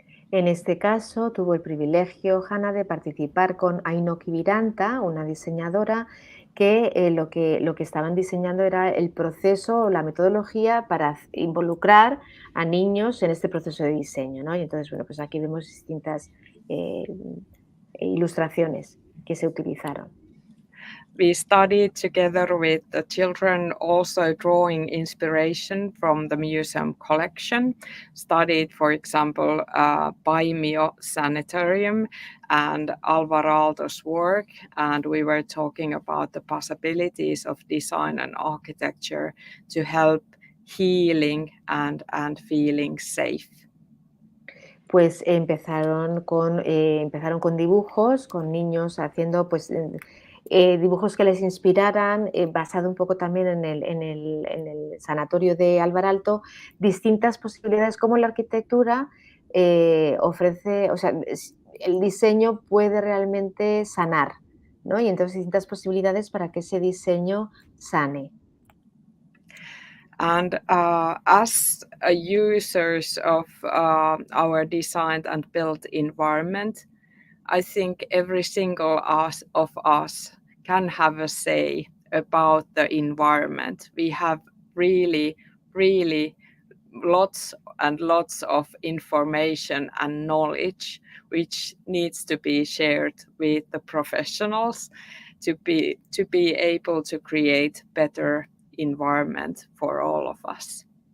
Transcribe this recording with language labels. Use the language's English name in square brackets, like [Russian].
[Spanish] En este caso, tuvo el privilegio, Hanna, de participar con Aino Kiviranta, una diseñadora que lo que estaban diseñando era el proceso, la metodología para involucrar a niños en este proceso de diseño, ¿no? Y entonces, bueno, pues aquí vemos distintas ilustraciones que se utilizaron. [English] We studied together with the children, also drawing inspiration from the museum collection. Studied, for example, Paimio Sanitarium and Alvaraldo's work, and we were talking about the possibilities of design and architecture to help healing and feeling safe. [Spanish] Pues empezaron con dibujos, con niños haciendo pues dibujos que les inspiraran, basado un poco también en el sanatorio de Alvaralto, distintas posibilidades como la arquitectura ofrece, o sea, el diseño puede realmente sanar, ¿no? Y entonces distintas posibilidades para que ese diseño sane. [English] And as users of our designed and built environment, I think every single of us can have a say about the environment. We have really, really lots and lots of information and knowledge which needs to be shared with the professionals to be able to create better environment for all of us.